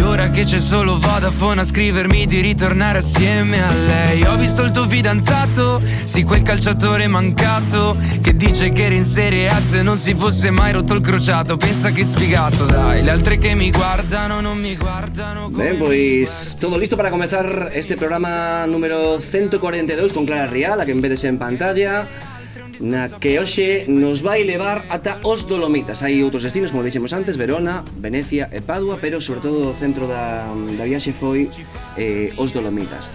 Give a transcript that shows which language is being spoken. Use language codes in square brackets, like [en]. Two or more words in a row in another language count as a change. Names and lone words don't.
[it] Ora che c'è solo Vodafone a scrivermi di ritornare assieme a lei. Ho visto il tuo fidanzato, sì, quel calciatore mancato, che dice che era in Serie A se non si fosse mai rotto il crociato. Pensa che sfigato, dai, le altre che mi guardano non mi guardano come. [gl] Ben, pois todo listo para comezar este programa número 142 con Clara Rial, a que vedes en pantalla, na que hoxe nos vai levar ata os Dolomitas. Hai outros destinos, como dixemos antes, Verona, Venecia e Padua, pero sobre todo o centro da viaxe foi os Dolomitas.